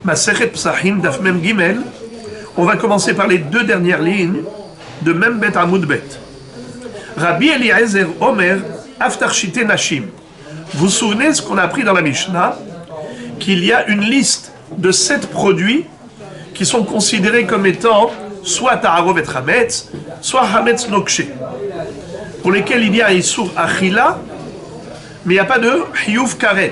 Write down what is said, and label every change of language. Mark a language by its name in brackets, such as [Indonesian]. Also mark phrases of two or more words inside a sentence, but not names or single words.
[Hebrew] מסכת פסחים, דף מ"ג. [French] On va commencer par les deux dernières lignes de [Hebrew] מ"ב עמוד ב. רבי אליעזר אומר, אף תכשיטי נשים. [French] Vous vous souvenez ce qu'on a appris dans la Mishnah? Qu'il y a une liste de 7 produits qui sont considérés comme étant soit Ta'arov et Hametz, soit [Hebrew] חמץ נוקשה, [French] pour lesquels il y a [Hebrew] איסור אכילה, [French] mais il n'y a pas de [Hebrew] חיוב כרת.